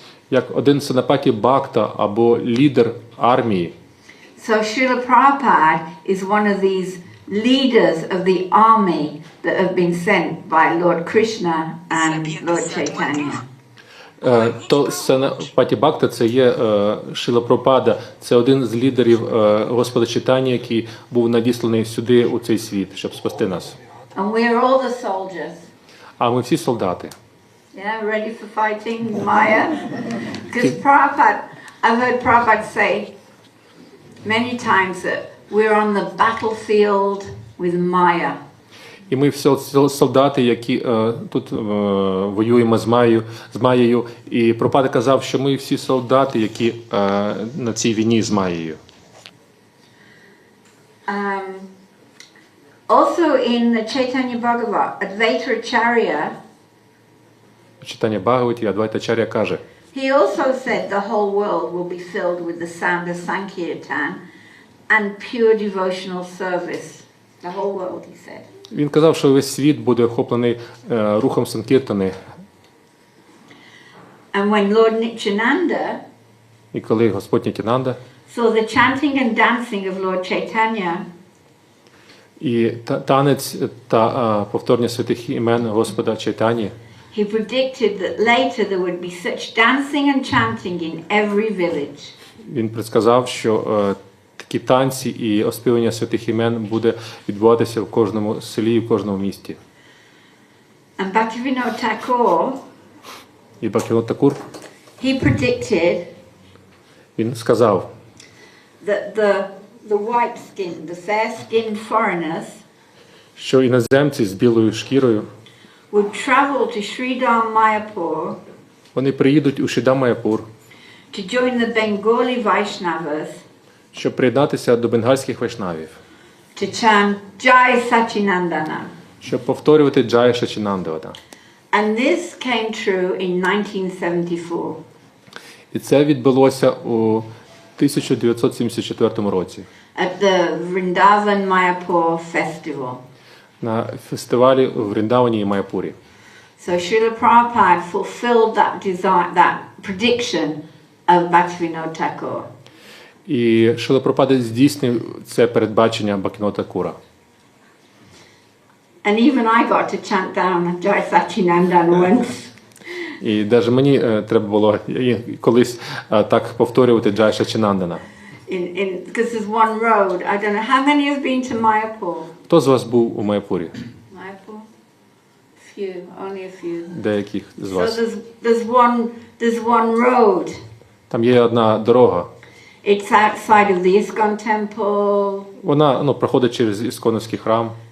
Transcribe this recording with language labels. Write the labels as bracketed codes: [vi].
[uk] Як один Сенапаті Бхакта або лідер армії. [en] So Srila Prabhupada is one of these leaders of the army that have been sent by Lord Krishna and Lord Chaitanya. [uk] То Сенапаті Бхакта це є Шріла Прабхупада, це один з лідерів Господа Чайтані, який був надісланий сюди у цей світ, щоб спасти нас. [en] And we are all the soldiers. [uk] А ми всі солдати. [en] Yeah, ready for fighting Maya? Because Prabhupada, I've heard Prabhupada say many times that we're on the battlefield with Maya. [uk] І ми всі солдати, які тут воюємо з Маєю. І Прабхупада казав, що ми всі солдати, які на цій війні з Маєю. [en] Also in the Chaitanya Bhagavat, Advaita Acharya, [uk] Читання Бхагаваті, Адвайта Ачар'я каже, [en] he also said the whole world will be filled with the sound of Sankirtan and pure devotional service. The whole world, he said. [uk] Він казав, що весь світ буде охоплений рухом Санкіртани. [en] And when Lord Nityananda, [uk] І коли Господь Нітянанда [en] saw the chanting and dancing of Lord Chaitanya, [uk] і танець та повторення святих імен Господа Чайтані, [en] he predicted that later there would be such dancing and chanting in every village. [uk] Він предсказав, що такі танці і оспівання святих імен буде відбуватися в кожному селі і в кожному місті. [en] And Bhaktivinoda Thakur, [uk] І Бхактивінод Такур, [en] he predicted [uk] він сказав, [en] that the white skin, the fair-skinned foreigners, [uk] що іноземці з білою шкірою [en] would travel to Sridham Mayapur, [uk] вони приїдуть у Шрідам-Майяпур, [en] to join the Bengali Vaishnavas, [uk] щоб приєднатися до бенгальських вайшнавів, [en] to chant Jai Sachinandana. [uk] щоб повторювати Джая Сачінандавана. [en] And this came true in 1974. [uk] І це відбулося у 1974 році [en] At the Vrindavan Mayapur festival. [uk] на фестивалі в Вріндавані і Майяпурі. [en] So Srila Prabhupada fulfilled that prediction of Bhaktivinoda Thakur. [uk] І Шріла Прабхупада здійснив це передбачення Бхактивінода Такура. [en] And even I got to chant down Jai Sachinandana once. [uk] І навіть мені треба було колись так повторювати Джай Сачінандана. [en] Because there's one road. I don't know how many have been to Mayapur. [uk] Хто з вас був у Майяпурі? [en] Mayapur? Few, only a few. [uk] Деяких з [en] So [uk] вас. [en] there's one road. [uk] Там є одна дорога. [en] It's outside of the ISKCON temple. [uk] Вона проходить через Ісконовський храм.